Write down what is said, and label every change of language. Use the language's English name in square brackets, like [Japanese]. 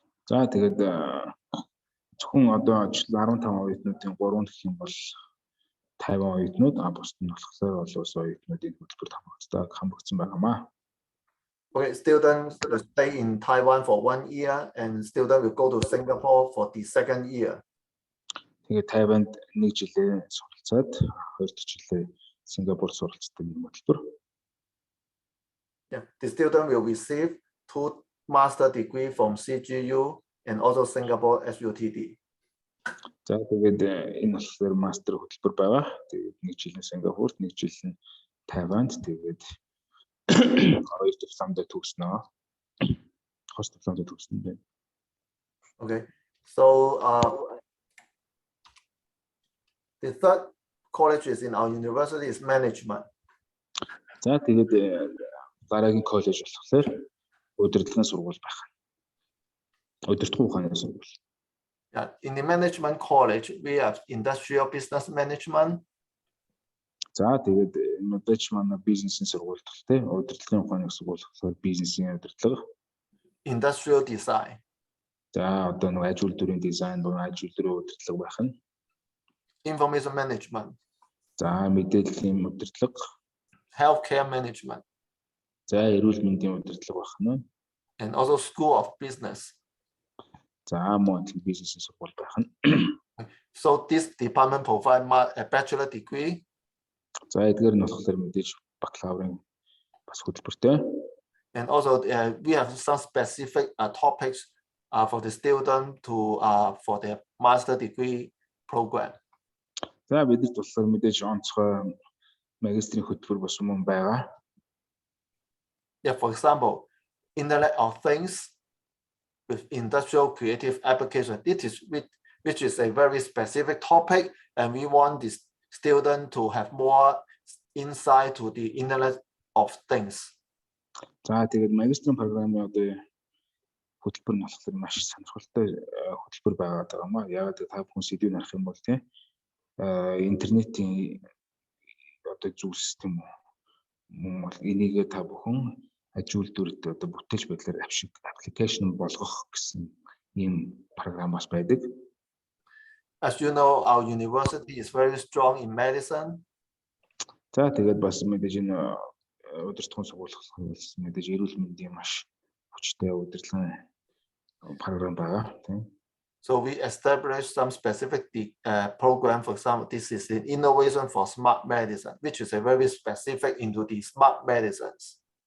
[Mongolian] За тэгээд зөвхөн одоо 15 оюутнуудын 3 гэх юм бол Тайван оюутнууд, бусд нь болохоор улс оюутнуудын хөтөлбөрт хамрагдсан байгаамаа. [English] Okay, students will stay in Taiwan for 1 year, and students will go to Singapore for the 2nd year. [Mongolian] Тэгээд Тайванд 1 жилээ суралцаад 2 жилээ Сингапур суралцдаг юм хөтөлбөр. [English] Yeah, the student will receive 2 master degree from CGU and also Singapore SUTD. [Mongolian] За тэгээд энэ болохоор мастер хөтөлбөр байгаа. Тэгээд 1 жил нь Сингапурт, 1 жил нь Тайванд, тэгээд 2 дипломтой төгснөө. Хос дипломтой төгсөн байна. [English] Okay, so the third college is in our university is management. [Mongolian] За тэгээд дараагийн коллеж болохоор удирдлагын сургууль байх. Удирдлагын ухааны сургууль. [English] Yeah, in the management college we have industrial business management. [Mongolian] За тэгээд мэдээж манай бизнесийн сургууль тохтой удирдлагын ухааны сургууль болохоор бизнесийн удирдлага. [English] Industrial design. [Mongolian] За одоо нэг ажил үйлдвэрийн дизайн, ажил үйлдвэрийн удирдлага байх нь. [English] Information management. [Mongolian] За мэдээллийн удирдлага. [English] Healthcare management. [Mongolian] За эрүүл мэндийн удирдлага байх нь. [English] And also school of business. [Mongolian] За мөн бизнесийн сургууль байх нь. [English] So this department provide a bachelor degree. [Mongolian] За эдгээр нь болохоор мэдээж бакалаврын бас хөтөлбөртэй. [English] And also we have some specific topics for the student to for their master degree program. [Mongolian] За бидэрт болохоор мэдээж онцгой магистрийн хөтөлбөр бас мөн байгаа. [English] Yeah, for example, Internet of Things with industrial creative application. Which is a very specific topic, and we want the student to have more insight to the Internet of Things. [Mongolian] За тэгээд магистрийн програмын одоо хөтөлбөр нь болохоор маш сонирхолтой хөтөлбөр байгаа даа. Яг та бүхэн сэдвийг харах юм бол тийм интернетийн одоо зүйл систем мөн бол энийг та бүхэн ажил үйлдвэрт одоо бүтээж байдлаар аппликейшн болгох гэсэн ийм програм бас байдаг. [English] As you know, our university is very strong in medicine. [Mongolian] За тэгээд бас мэдээж энэ удирдлагын сургууль мэдээж эрүүл мэндийн маш хүчтэй удирдлагын програм байгаа тийм. [English] So we established some specific program. For example, this is the innovation for smart medicine, which is a very specific into the smart medicines.